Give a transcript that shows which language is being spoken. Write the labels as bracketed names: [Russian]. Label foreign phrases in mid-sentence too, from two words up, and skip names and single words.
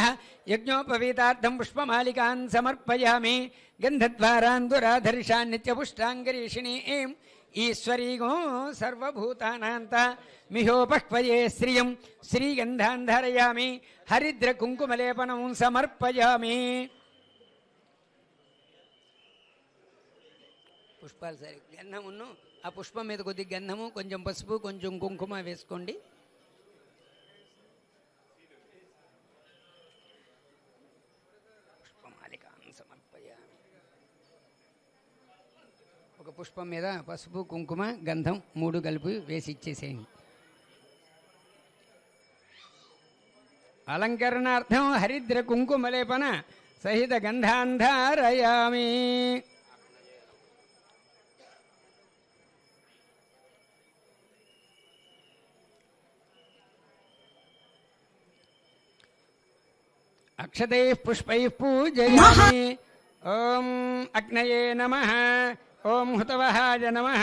[Sanskrit] यज्ञोपवीतार्थं पुष्पमालिकान् समर्पयामि। गन्धद्वारान्दुराधर्षान् नित्यपुष्टाङ्गरीषिणीं ईश्वरीगो सर्वभूतानान्त मिहोपक्वये श्रियं श्रीगन्धान् धारयामि। हरिद्रकुङ्कुमलेपनं समर्पयामि। [Telugu] పుష్పాలు సరే గంధమును ఆ పుష్పం మీద కొద్ది గంధము కొంచెం పసుపు కొంచెం కుంకుమ వేసుకోండి. [Sanskrit] పుష్పమాలికాన్ సమర్పయామి. [Telugu] ఒక పుష్పం మీద పసుపు కుంకుమ గంధం మూడు కలిపి వేసి ఇచ్చేసేయండి. [Sanskrit] అలంకరణార్థం హరిద్ర కుంకుమలేపన సహిత గంధాంధారయామి. अक्षतैः पुष्पैः पूजयामि। ओम अग्नये नमः। ओम हुतवहाय नमः।